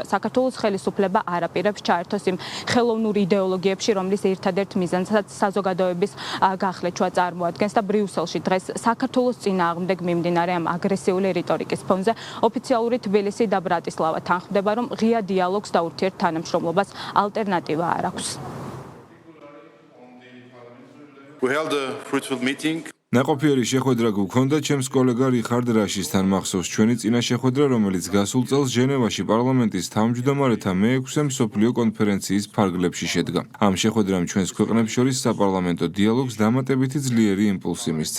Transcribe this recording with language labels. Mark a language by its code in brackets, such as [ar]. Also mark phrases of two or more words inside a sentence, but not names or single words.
[ka] საქართველოს ხელისუფლება არ აპირებს ჩაერთოს იმ ხელოვნურ იდეოლოგიებში, რომლის ერთადერთ მიზანსაც საზოგადოების გახლეჩვა წარმოადგენს და ბრიუსელში დღეს საქართველოს წინააღმდეგ მიმდინარე ამ აგრესიული რიტორიკის ფონზე ოფიციალური თბილისი და ბრატისლავა თანხმდება, რომ ღია დიალოგს და ურთიერთ თანამშრომლობას ალტერნატივა არ აქვს. [en] We held a fruitful meeting. [ka] ნაყოფიერი შეხვედრა გქონდა ჩემს კოლეგა რიხარდ რაშისთან. მახსოვს ჩვენი წინა შეხვედრა, რომელიც გასულ წელს ჟენევაში პარლამენტის თავმჯდომარეთა მე-6 მსოფლიო კონფერენციის ფარგლებში შედგა. ამ შეხვედრამ ჩვენს ქვეყნებს შორის sapparlamento დიალოგს დამატებითი ძლიერი იმპულსი მისცა.